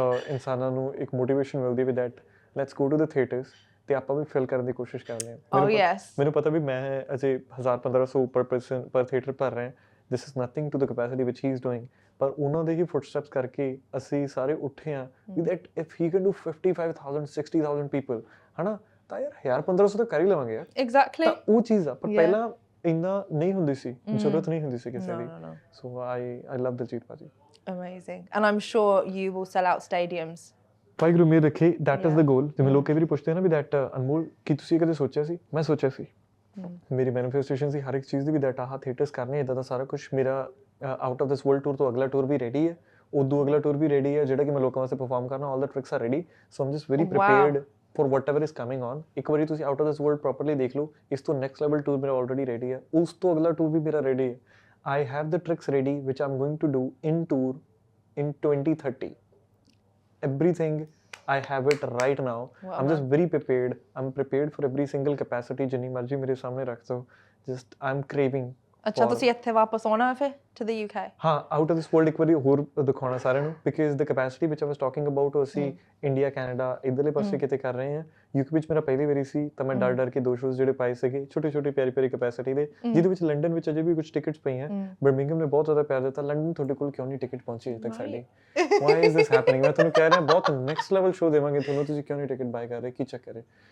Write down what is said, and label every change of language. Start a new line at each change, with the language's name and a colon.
Punjabi: ਇਨਸਾਨਾਂ ਨੂੰ ਇੱਕ ਮੋਟੀਵੇਸ਼ਨ ਮਿਲਦੀ ਵੀ
English: that let's go to the theatres
Punjabi: ਤੇ ਆਪਾਂ ਵੀ ਫਿਲ ਕਰਨ ਦੀ ਕੋਸ਼ਿਸ਼ ਕਰਦੇ ਹਾਂ ਮੈਨੂੰ ਪਤਾ ਵੀ ਮੈਂ ਅਜੇ 1000-1500 ਪਰ ਪਰਸਨ ਪਰ ਥੀਏਟਰ ਭਰ ਰਹੇ
English: this is nothing to the capacity which he is doing
Punjabi: ਪਰ ਉਹਨਾਂ ਦੇ ਹੀ ਫੁੱਟਸਟੈਪਸ ਕਰਕੇ ਅਸੀਂ ਸਾਰੇ ਉੱਠੇ ਆ
English: that if he can do 55,000 60,000 people
Punjabi: ਹਨਾ ਤਾਂ ਯਾਰ 1500 ਤਾਂ ਕਰ ਹੀ ਲਵਾਂਗੇ ਯਾਰ
English: exactly
Punjabi: ਤਾਂ ਉਹ ਚੀਜ਼ ਆ ਪਰ ਪਹਿਲਾਂ ਇੰਨਾ ਨਹੀਂ ਹੁੰਦੀ ਸੀ ਜ਼ਰੂਰਤ ਨਹੀਂ ਹੁੰਦੀ ਸੀ ਕਿਸੇ ਦੀ
English: so I love
Punjabi: ਦਿਲਜੀਤ ਭਾਜੀ
English: amazing and I'm sure you will sell out stadiums
Punjabi: Waheguru ਮੇਰ ਰੱਖੇ
English: that is the goal
Punjabi: ਜਿਵੇਂ ਲੋਕ ਕਈ ਵਾਰੀ ਪੁੱਛਦੇ ਨਾ ਵੀ that ਅਨਮੋਲ ਕੀ ਤੁਸੀਂ ਕਦੇ ਸੋਚਿਆ ਸੀ ਮੈਂ ਸੋਚਿਆ ਸੀ ਮੇਰੀ ਮੈਨੀਫੈਸਟੇਸ਼ਨ ਸੀ ਹਰ ਇੱਕ ਚੀਜ਼ ਦੀ ਵੀ ਦੈਟ ਆਹ ਥੀਏਟਰਸ ਕਰਨੇ ਇਦਾਂ ਦਾ ਸਾਰਾ ਕੁਝ ਮੇਰਾ out of this world tour ਤੋਂ ਅਗਲਾ ਟੂਰ ਵੀ ਰੈਡੀ ਹੈ ਉਦੋਂ ਅਗਲਾ ਟੂਰ ਵੀ ਰੈਡੀ ਹੈ ਜਿਹੜਾ ਕਿ ਮੈਂ ਲੋਕਾਂ ਵਾਸਤੇ ਪਰਫਾਰਮ ਕਰਨਾ
English: all the tricks are ready so I'm just very prepared for whatever is coming on
Punjabi: ਇੱਕ ਵਾਰੀ ਤੁਸੀਂ out of this world properly ਦੇਖ ਲਓ ਇਸ ਤੋਂ ਨੈਕਸਟ ਲੈਵਲ ਟੂਰ ਮੇਰਾ ਆਲਰੇਡੀ ਰੈਡੀ ਹੈ ਉਸ ਤੋਂ ਅਗਲਾ ਟੂਰ ਵੀ ਮੇਰਾ ਰੈਡੀ ਹੈ
English: I have the tricks ready which I'm going to do in tour in 2030 everything I have it right now. I'm just very prepared. I'm prepared for every single capacity
Punjabi: ਜਿੰਨੀ ਮਰਜ਼ੀ ਮੇਰੇ ਸਾਹਮਣੇ ਰੱਖ ਦੋ
English: just I'm craving
Punjabi: ਅੱਛਾ ਤੁਸੀਂ ਇੱਥੇ ਵਾਪਸ ਆਉਣਾ ਫਿਰ
English: to the UK
Punjabi: ਹਾਂ out of this world ਇੱਕ ਵਾਰੀ ਹੋਰ ਦਿਖਾਉਣਾ ਸਾਰਿਆਂ ਨੂੰ
English: because the capacity which I was talking about
Punjabi: ਅਸੀਂ ਇੰਡੀਆ ਕੈਨੇਡਾ ਇਧਰਲੇ ਪਾਸੇ ਕਿਤੇ ਕਰ ਰਹੇ ਹਾਂ ਯੂਕੇ ਵਿੱਚ ਮੇਰਾ ਪਹਿਲੀ ਵਾਰੀ ਸੀ ਤਾਂ ਮੈਂ ਡਰ ਕੇ 2 ਸ਼ੋਜ਼ ਜਿਹੜੇ ਪਾਏ ਸੀਗੇ ਛੋਟੇ ਪਿਆਰੀ ਕੈਪੈਸਿਟੀ ਦੇ ਜਿਹਦੇ ਵਿੱਚ ਲੰਡਨ ਵਿੱਚ ਅਜੇ ਵੀ ਕੁਝ ਟਿਕਟਸ ਪਈਆਂ ਬਰਮਿੰਗਮ ਨੇ ਬਹੁਤ ਜ਼ਿਆਦਾ ਪਿਆਰ ਦਿੱਤਾ ਲੰਡਨ ਤੁਹਾਡੇ ਕੋਲ ਕਿਉਂ ਨਹੀਂ ਟਿਕਟ ਪਹੁੰਚੀ ਅਜੇ ਤੱਕ ਸਾਡੀ
English: why is this happening
Punjabi: ਮੈਂ ਤੁਹਾਨੂੰ ਕਹਿ ਰਿਹਾ ਬਹੁਤ ਨੈਕਸਟ ਲੈਵਲ ਸ਼ੋਅ ਦੇਵਾਂਗੇ ਤੁਹਾਨੂੰ ਤੁਸੀਂ ਕਿਉਂ ਨਹੀਂ ਟਿਕਟ ਬਾਏ ਕਰ ਰਹੇ ਕੀ ਚੱਕਰ ਹੈ